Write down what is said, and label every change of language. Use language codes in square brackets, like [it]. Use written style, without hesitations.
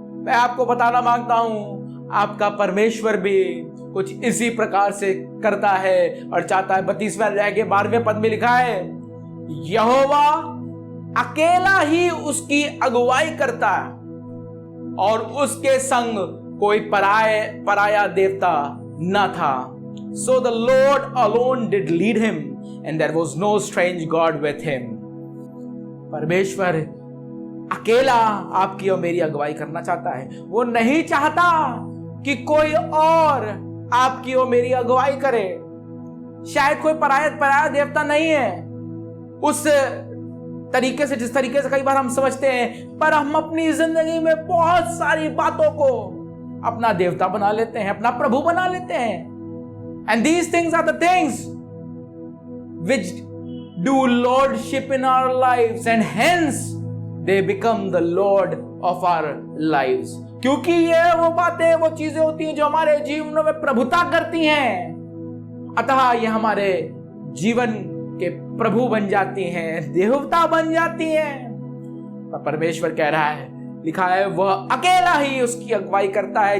[hi] मैं आपको बताना मांगता हूं, आपका परमेश्वर भी कुछ इसी प्रकार से करता है और चाहता है। 32वें अध्याय के 12वें पद में लिखा है, यहोवा अकेला ही उसकी अगुवाई करता है और उसके संग कोई पराया देवता न था। [en] So the Lord alone did lead him and there was no strange God with him. [hi] परमेश्वर अकेला आपकी और मेरी अगुवाई करना चाहता है। वो नहीं चाहता कि कोई और आपकी और मेरी अगुवाई करे। शायद कोई पराया देवता नहीं है उस तरीके से जिस तरीके से कई बार हम समझते हैं, पर हम अपनी जिंदगी में बहुत सारी बातों को अपना देवता बना लेते हैं, अपना प्रभु बना लेते हैं। [en] And these things are the things which do lordship in our lives and hence they become the Lord of our lives. [hi] क्योंकि ये वो बातें, वो चीजें होती हैं जो हमारे जीवनों में प्रभुता करती हैं, अतः ये हमारे जीवन के प्रभु बन जाती हैं, देवता बन जाती हैं। पर परमेश्वर कह रहा है, लिखा है, वह अकेला ही उसकी अगुवाई करता है।